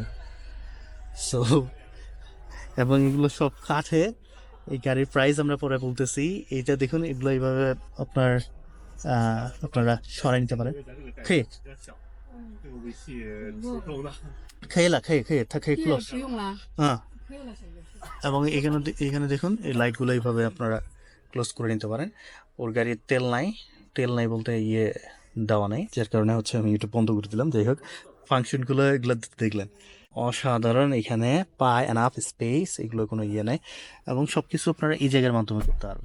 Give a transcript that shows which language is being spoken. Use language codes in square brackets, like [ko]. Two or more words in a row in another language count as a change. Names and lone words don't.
[bn] সো এবং এগুলো সব কাঠে। এই গাড়ির প্রাইস আমরা পরে বলতেছি। এইটা দেখুন, এগুলো এইভাবে আপনারা সরাই নিতে পারেন। খেয়ে খেয়েলা খেয়ে খেয়ে থা খেয়ে [zh] 这 [bn] ক্লোজ [zh] 也不用了， [bn] হ্যাঁ। [zh] 不用了，小哥。 [bn] এবং এখানে দেখুন, এই লাইটগুলো এইভাবে আপনারা ক্লোজ করে নিতে পারেন। ওর গাড়ির তেল নাই বলতে ইয়ে দেওয়া নেই, যার কারণে হচ্ছে আমি এটা বন্ধ করে দিলাম। যাই হোক, ফাংশনগুলো এগুলো দেখলেন, অসাধারণ। এখানে পায় [en] enough space, [bn] এগুলো কোনো ইয়ে নেই, এবং সব কিছু আপনারা এই জায়গার মাধ্যমে করতে পারবেন।